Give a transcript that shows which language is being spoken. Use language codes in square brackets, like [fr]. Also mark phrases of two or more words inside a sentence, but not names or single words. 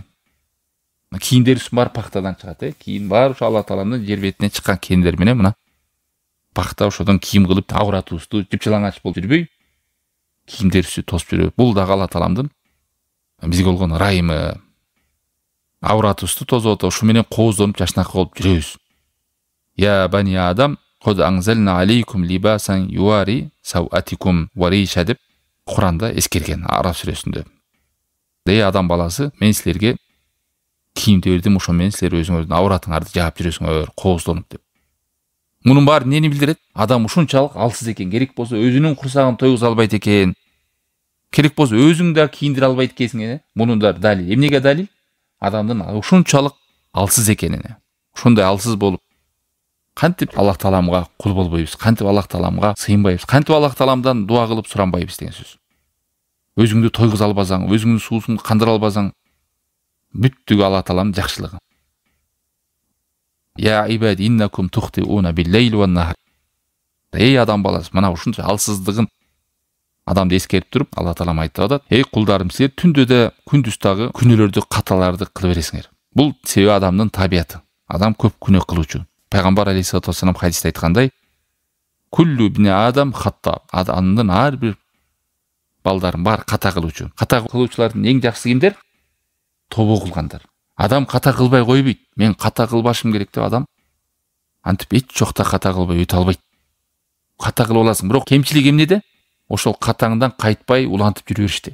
[ky] Кийимдерибиз бар пахтадан чыгат, кийим бар ошо Алла Тааламдын жер бетине чыккан кийимдер менен мына пахта ошодон кийим кылып, авратыбызды жыпчалаңач болуп жүрбөй, кийимдерибизди тосуп жүрөбүз. Бул дагы Алла Тааламдын бизге болгон ырайымы. Авратыбызды тосуп, ушу менен кооздонуп жашнакы болуп жүрөбүз. [ar] يا بني آدم قد أنزلنا عليكم لباسا يواري سوآتكم وريشا [ky] деп Куранда эскерген Араб сүрөсүндө. Эй адам баласы, мен силерге кийимди бердим, ошо менен силер өзүңөрдүн авратыңарды жаап жүрөсүңөр, кооздонуп деп. Мунун баары эмнени билдирет? Адам ушунчалык алсыз экен, керек болсо өзүнүн курсагын тойгуза албайт экен. Керек болсо өзүң да кийиндире албайт экенсиң. Мунун да далил. Эмнеге далил? Адамдын ушунчалык алсыз экенине. Ушундай алсыз болуп, кантип Аллах Тааламга кул болбойбуз, кантип Аллах Тааламга сыйынбайбыз, кантип Аллах Тааламдан дуа кылып суранбайбыз деген сөз. Өзүңдү тойгуза албасаң, өзүңдүн суусуңду кандыра албасаң, бүттүгү Аллах Тааламдын жакшылыгы. [ar] يا عبادي إنكم تخطئون بالليل والنهار. [ky] Эй адам баласы, мына ушунча алсыздыгын адамды эскерип туруп, Алла Таалам айтып атат: "Эй кулдарым, силер түндө да, күндүз дагы күнөөлөрдү, каталарды кылып бересиңер." Бул себеби адамдын табияты. Адам көп күнөө кылуучу. Пайгамбар [ar] عليه الصلاة والسلام [ky] хадисте айткандай: [ar] "كل ابن آدم خطاء." [ky] Адамдын ар бир балдарын бар ката кылуучу. Ката кылуучулардын эң жакшысы кимдер? Тобо кылгандар. Адам ката кылбай койбойт. Мен ката кылбашым керек деп адам антип эч жокта ката кылбай өтө албайт. Ката кылып аласың, бирок кемчилиги эмнеде? Ошол катаңдан кайтпай улантып жүрө беришти.